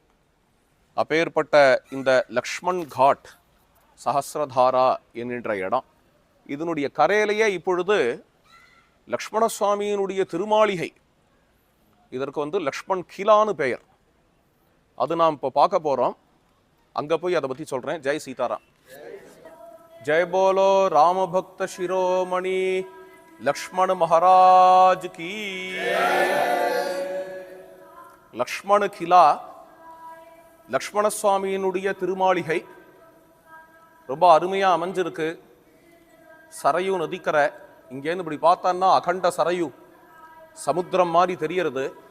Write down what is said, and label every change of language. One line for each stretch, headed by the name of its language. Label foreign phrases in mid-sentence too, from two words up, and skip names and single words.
Tamil: அப்பேற்பட்ட இந்த லக்ஷ்மண் காட் சஹஸ்ரதாரா என்கின்ற இடம், இதனுடைய கரையிலேயே இப்பொழுது லக்ஷ்மணசுவாமியினுடைய திருமாளிகை, இதற்கு லக்ஷ்மண் கிலான்னு பெயர். அது நாம் இப்போ பார்க்க போகிறோம். அங்கே போய் அதை பற்றி சொல்கிறேன்.
Hindi: जय सीताराम. जय बोलो राम भक्त शिरोमणि लक्ष्मण महाराज की.
Tamil: லக்ஷ்மண கிலா, லக்ஷ்மண சுவாமியினுடைய திருமாளிகை ரொம்ப அருமையாக அமைஞ்சிருக்கு. சரையு நதிக்கரை, இங்கேருந்து இப்படி பார்த்தான்னா அகண்ட சரையு சமுத்திரம் மாதிரி தெரியறது.